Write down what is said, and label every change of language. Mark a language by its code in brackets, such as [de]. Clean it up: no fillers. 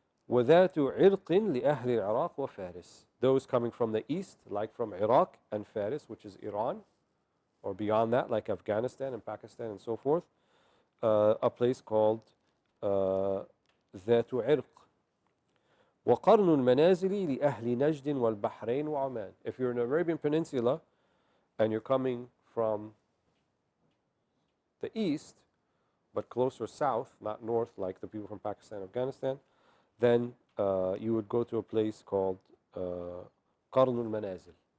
[ar] وَذَاتُ عِرْقٍ لِأَهْلِ الْعِرَاقِ وَفَارِسِ. [en] Those coming from the east, like from Iraq and Faris, which is Iran, or beyond that, like Afghanistan and Pakistan and so forth, a place called ذات عرق. [ar] وقرن المنازل لأهل نجد والبحرين وعمان. [en] If you're in the Arabian Peninsula and you're coming from the east, but closer south, not north like the people from Pakistan and Afghanistan, then you would go to a place called Qarnul Manazil.